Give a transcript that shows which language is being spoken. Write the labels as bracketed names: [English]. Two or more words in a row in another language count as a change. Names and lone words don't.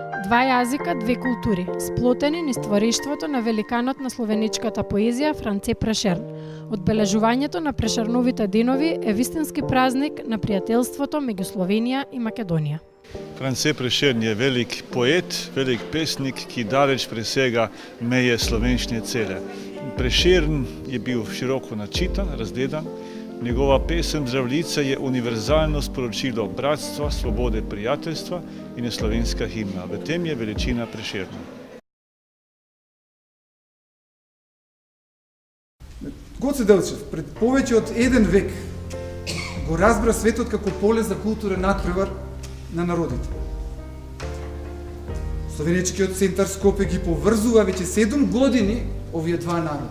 [Macedonian] Два јазика, две култури, сплотени низ ствариштвото на великанот на словеничката поезија Франце Прешерн. Одбележувањето на Прешерновите денови е вистински празник на пријателството меѓу Словенија и Македонија. [Slovenian] Франце Прешерн je velik poet, velik pesnik, ki daleč presega meje slovenščine cele. Prešern je bil široko načitan, razgledan. Njegova pesem Zdravljica je univerzalno sporočilo bratstva, svobode, prijateljstva in je slovenska himna. V tem je veličina Prešerna. [Macedonian] Гоце Делчев пред повеќе од еден век го разбра светот како поле за културен надпревар на народите. Словеничкиот центар Скопје ги поврзува веќе 7 години овие два народи.